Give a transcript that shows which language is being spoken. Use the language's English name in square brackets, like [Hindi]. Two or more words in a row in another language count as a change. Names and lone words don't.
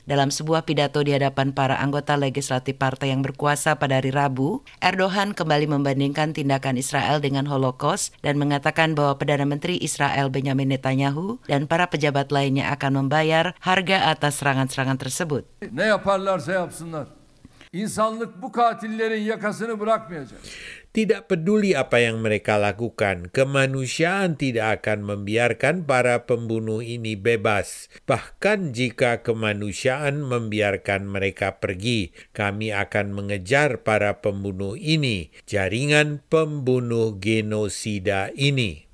[Indonesian] Dalam sebuah pidato di hadapan para anggota legislatif partai yang berkuasa pada hari Rabu, Erdogan kembali membandingkan tindakan Israel dengan Holocaust dan mengatakan bahwa Perdana Menteri Israel Benjamin Netanyahu dan para pejabat lainnya akan membayar harga atas serangan-serangan tersebut. [Turkish] Ne yaparlarsa yapsınlar. İnsanlık bu katillerin yakasını bırakmayacak. [Indonesian] Tidak peduli apa yang mereka lakukan, kemanusiaan tidak akan membiarkan para pembunuh ini bebas. Bahkan jika kemanusiaan membiarkan mereka pergi, kami akan mengejar para pembunuh ini, jaringan pembunuh genosida ini.